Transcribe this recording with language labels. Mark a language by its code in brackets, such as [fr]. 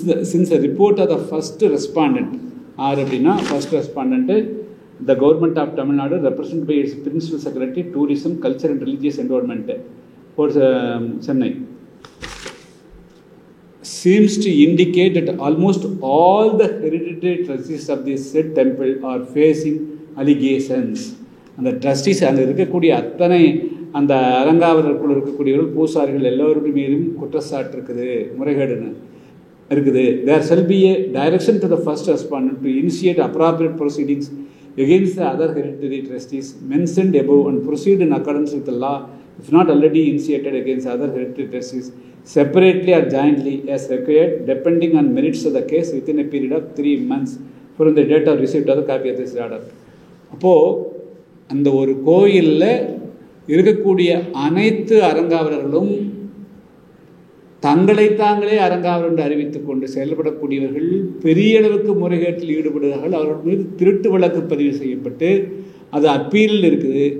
[en] since the report of the first respondent [ta] அப்படின்னா [en] First respondent the government of Tamil Nadu represented by its Principal Secretary, Tourism, Culture and Religious Endowment for Chennai seems to indicate that almost all the hereditary trustees of this said temple are facing allegations. [ta] அந்த trustees அங்கே இருக்கக்கூடிய அத்தனை அந்த அரங்காவலருக்குள் இருக்கக்கூடியவர்கள் பூசாரிகள் எல்லோருடைய மீதும் குற்றச்சாட்டு இருக்குது, முறைகேடுன்னு இருக்குது. [en] There shall be a direction to the first respondent to initiate appropriate proceedings against the other hereditary trustees mentioned above and proceed in accordance with the law if not already initiated against other hereditary trustees separately or jointly as required depending on merits of the case within a period of 3 months from the date of receipt of the copy of this order. [ta] அப்போது அந்த ஒரு கோயிலில் இருக்கக்கூடிய அனைத்து அரங்காவலர்களும் தங்களை தாங்களே அரங்காவலர் என்று அறிவித்துக் கொண்டு செயல்படக்கூடியவர்கள் பெரிய அளவுக்கு முறைகேட்டில் ஈடுபடுகிறார்கள். அவர்கள் மீது திருட்டு வழக்கு பதிவு செய்யப்பட்டு அது அப்பீலில் இருக்குது.